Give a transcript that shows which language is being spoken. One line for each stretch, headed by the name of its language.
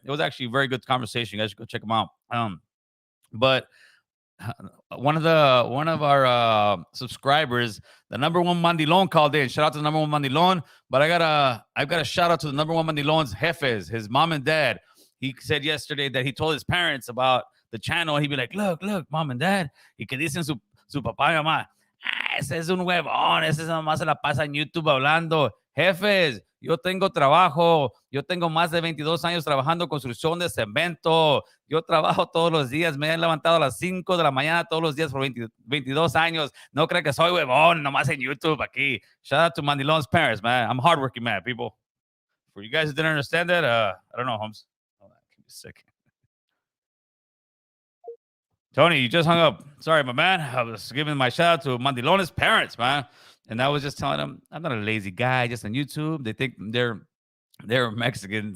English: It was actually a very good conversation. You guys should go check them out. But one of our subscribers, the number one mandilon, called in. Shout out to the number one mandilon. But I've got a shout out to the number one mandilon's jefes, his mom and dad. He said yesterday that he told his parents about the channel. He'd be like, look, mom and dad.
Spanish: Y que dicen su papá y mamá. Ese es un huevón. Ese nomás se la pasa en YouTube hablando. Jefes, yo tengo trabajo. Yo tengo más de 22 años trabajando en construcción de cemento. Yo trabajo todos los días. Me he levantado a las 5 de la mañana todos los días por 22 años. No creo que soy huevón nomás en YouTube aquí.
English: Shout out to Mandilon's parents, man. I'm hardworking, man, people. For you guys who didn't understand that, I don't know, Holmes. Hold on, give me a second. Tony, you just hung up. Sorry, my man. I was giving my shout out to Mandilone's parents, man. And I was just telling them, I'm not a lazy guy just on YouTube. They think they're Mexican.